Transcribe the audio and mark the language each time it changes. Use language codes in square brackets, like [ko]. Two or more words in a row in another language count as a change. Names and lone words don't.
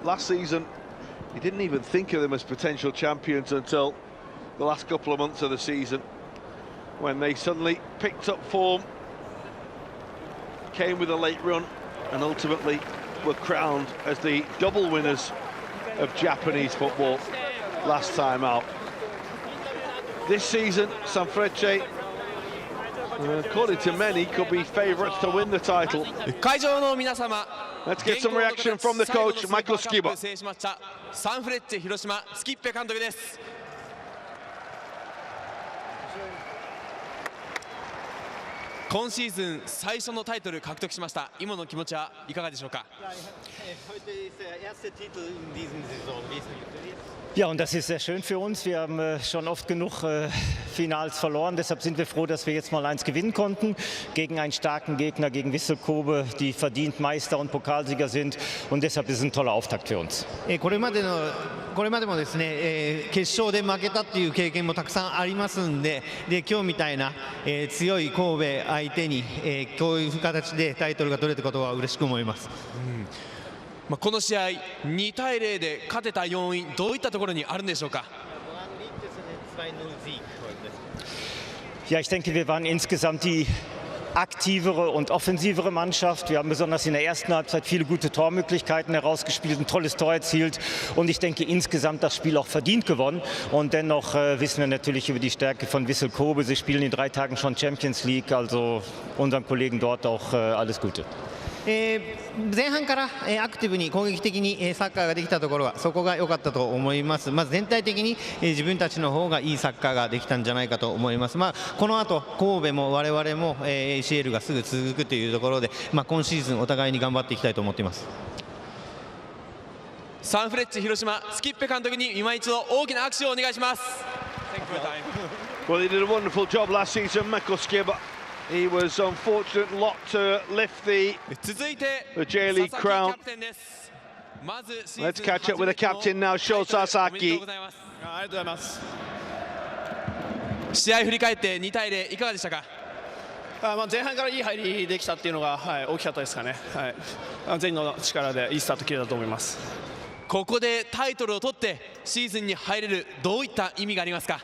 [en] Last season, you didn't even think of them as potential champions until the last couple of months of the season, when they suddenly picked up form, came with a late run, and ultimately were crowned as the double winners of Japanese football last time out. This season, Sanfrecce, according to many, could be favourites to win the title. Let's get some reaction from the coach, Michael Skiba. [ja] サンフレッチェ広島スキッペ監督です。今シーズン最初のタイトル獲得しました。今の気持ちはいかがでしょうか。 [de] Ja, und das ist sehr schön für uns. Wir haben schon oft genug Finals verloren. Deshalb sind wir froh, dass wir jetzt mal eins gewinnen konnten. Gegen einen starken Gegner, gegen Vissel Kobe, die verdient Meister und Pokalsieger sind. Und deshalb ist es ein toller Auftakt für uns. [ja] これまでもですね、決勝で負けたっていう経験もたくさんありますんで、今日みたいな、強い神戸相手に、こういう形でタイトルが取れたことは嬉しく思います。この試合2対0で勝てた要因、どういったところにあるんでしょうか。 [de] Ja, ich denke, wir waren insgesamt die aktivere und offensivere Mannschaft. Wir haben besonders in der ersten Halbzeit viele gute Tormöglichkeiten herausgespielt, ein tolles Tor erzielt und ich denke insgesamt das Spiel auch verdient gewonnen. Und dennoch wissen wir natürlich über die Stärke von Vissel Kobe. Sie spielen in 3 Tagen schon Champions League, also unseren Kollegen dort auch alles Gute. [ja] 前半からアクティブに攻撃的にサッカーができたところはそこが良かったと思います。まず全体的に自分たちの方がいいサッカーができたんじゃないかと思います。この後神戸も我々も ACL がすぐ続くというところで、今シーズンお互いに頑張っていきたいと思っています。サンフレッチェ広島スキッペ監督に今一度大きな拍手をお願いします。 [en] Well, he did a wonderful job last season, Vissel Kobe. He was unfortunate not to lift the J.League crown. Let's catch up with the captain now, Sho Sasaki. [ja] 試合振り返って2対0いかがでしたか。前半からいい入りできたっていうのが、大きかったですかね。全員の力でいいスタート切れたと思います。ここでタイトルを取ってシーズンに入れる、どういった意味がありますか。